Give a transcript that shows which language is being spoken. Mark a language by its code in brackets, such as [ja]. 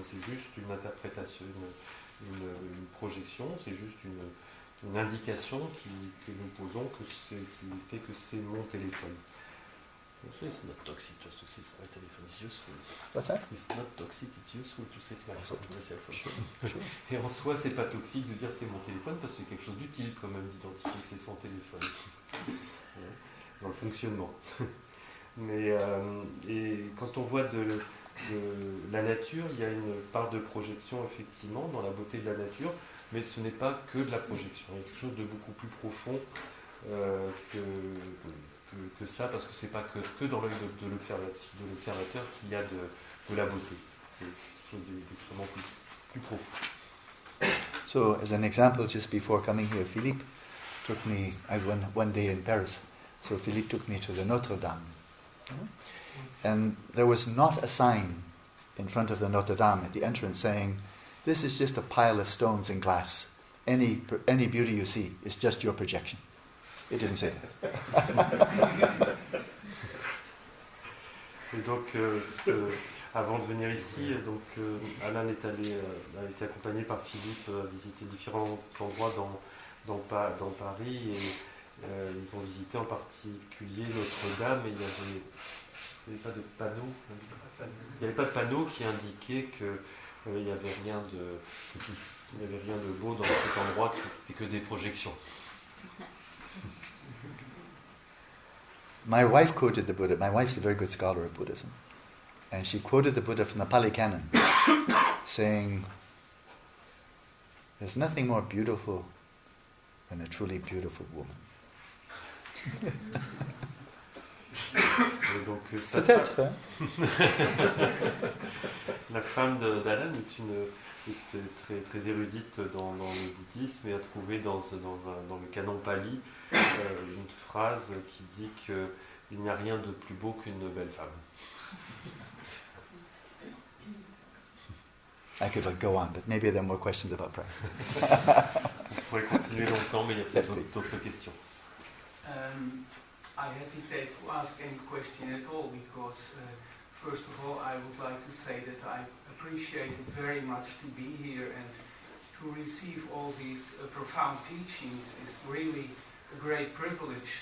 [fr] C'est juste une interprétation, une projection, c'est juste une indication que nous posons qui fait que c'est mon téléphone. [en] So it's not toxic just to say my telephone is useful. What's that? It's not toxic, it's useful to say my cell phone. Sure. [fr] Et en soi, c'est pas toxique de dire c'est mon téléphone parce que c'est quelque chose d'utile quand même d'identifier que c'est son téléphone dans le fonctionnement. Mais et quand on voit de la nature, il y a une part de projection effectivement dans la beauté de la nature, mais ce n'est pas que de la projection. Il y a quelque chose de beaucoup plus profond que que ça, parce que c'est pas que dans l'œil de l'observateur qu'il y a de la beauté. C'est quelque chose d'extrêmement plus profond. [en] So, as an example, just before coming here, Philippe took me, I went one day in Paris, so Philippe took me to the Notre Dame. And there was not a sign in front of the Notre Dame at the entrance saying, "This is just a pile of stones and glass. Any beauty you see is just your projection." It didn't say that. [fr] Et donc, avant de venir ici, donc, Alan a été accompagné par Philippe à visiter différents endroits dans Paris, et ils ont visité en particulier Notre-Dame, et il n'y avait pas de panneau. Il n'y avait pas de panneau qui indiquait qu'il n'y avait rien de beau dans cet endroit, que c'était que des projections. [en] My wife quoted the Buddha. My wife's a very good scholar of Buddhism. And she quoted the Buddha from the Pali Canon, saying, "There's nothing more beautiful than a truly beautiful woman." [fr] Et donc, Peut-être, hein? La femme d'Alan est très, très érudite dans le bouddhisme et a trouvé dans le canon pali une phrase qui dit qu'il n'y a rien de plus beau qu'une belle femme. [en] I could go on, but maybe there are more questions about prayer. [fr] On pourrait continuer longtemps, mais il y a peut-être d'autres questions. [en] I hesitate to ask any question at all because, first of all, I would like to say that I appreciate it very much to be here and to receive all these profound teachings is really a great privilege.